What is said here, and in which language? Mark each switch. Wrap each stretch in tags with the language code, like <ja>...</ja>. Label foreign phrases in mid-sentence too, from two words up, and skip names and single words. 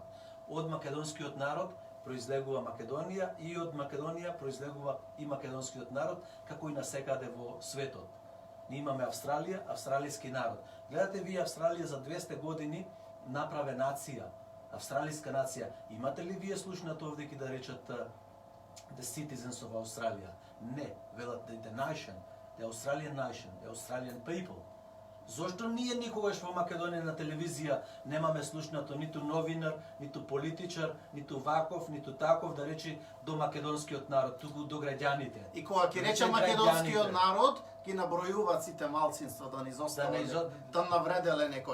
<mk>Од македонскиот народ произлегува Македонија и од Македонија произлегува и македонскиот народ, како и насекаде во светот. Ние имаме Австралија, австралијски народ. Гледате вие Австралија за 200 години направе нација, австралиска нација. Имате ли вие слушнато овде да речат</mk> <en>the citizens of Australia?</en> <mk>Не, велат</mk> <en>the nation, the Australian nation, the Australian people.</en> <mk>Зошто ние никогаш во Македонија на телевизија немаме слушнато ниту новинар, ниту политичар, ниту ваков, ниту таков да речи до македонскиот народ, туку до граѓаните. И кога ќе рече Рече македонскиот граѓаните. народ, ги набројуваат сите малцинства да не изостават, да навределе некој.</mk>